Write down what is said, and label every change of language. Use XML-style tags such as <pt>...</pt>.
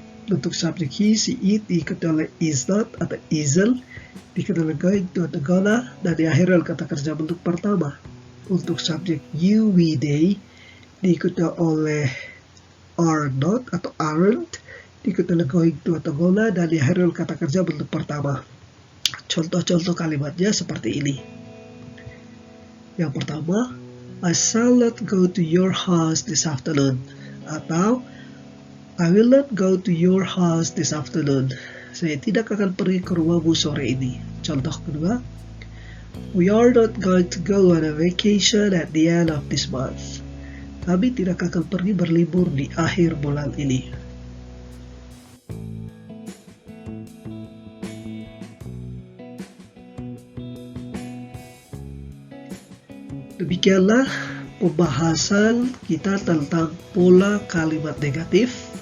<id>bentuk subjek</id> <en>he, she, it</en> <id>diikuti oleh</id> <en>is not</en> <id>atau</id> <en>isn't,</en> <id>diikuti oleh</id> <en>going to</en> <id>atau</id> <en>gonna,</en> <id>dan diakhiri oleh kata kerja bentuk pertama. Untuk subjek you, we, they diikuti oleh</id> <en>are not</en> <id>atau</id> <en>aren't,</en> <id>diikuti oleh</id> <en>going to</en> <id>atau</id> <en>gonna,</en> <id>dan diakhiri oleh kata kerja bentuk pertama. Contoh-contoh kalimatnya seperti ini. Yang pertama,</id> <en>I shall not go to your house this afternoon.</en> <id>Atau</id> <en>I will not go to your house this afternoon.</en> <id>Saya tidak akan pergi ke rumahmu sore ini. Contoh kedua,</id> <en>we are not going to go on a vacation at the end of this month.</en> <id>Kami tidak akan pergi berlibur di akhir bulan ini. Demikianlah pembahasan kita tentang pola kalimat negatif.</id>